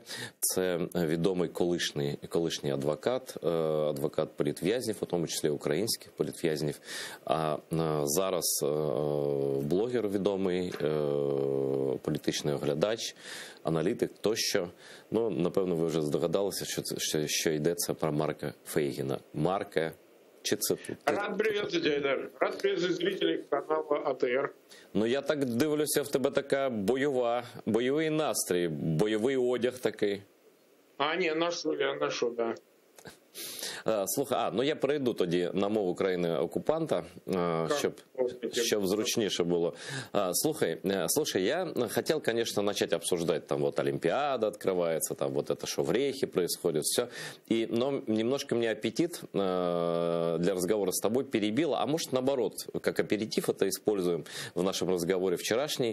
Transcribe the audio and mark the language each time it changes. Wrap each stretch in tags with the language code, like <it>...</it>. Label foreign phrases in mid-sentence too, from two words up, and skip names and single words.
<uk>Це відомий колишній адвокат політв'язнів, у тому числі українських політв'язнів, а зараз блогер відомий, політичний оглядач, аналітик тощо. Напевно, ви вже здогадалися, що йдеться про Марка Фейгіна. Марка, чи це тут?</uk> <ru>Рад приветствовать, Айдар. Рад приветствовать зрителей канала АТР.</ru> <uk>Я так дивлюся, в тебе така бойовий настрій, бойовий одяг такий.</uk> <ru>Я ношу, да.</ru> <uk>Слухай, я перейду тоді на мову країни-окупанта, щоб зручніше было.</uk> <ru>Слушай, я хотел, конечно, начать обсуждать, там вот Олимпиада открывается, там вот это, что в Рейхе происходит, все. Но немножко мне аппетит для разговора с тобой перебило, а может наоборот, как аперитив это используем в нашем разговоре вчерашний.</ru>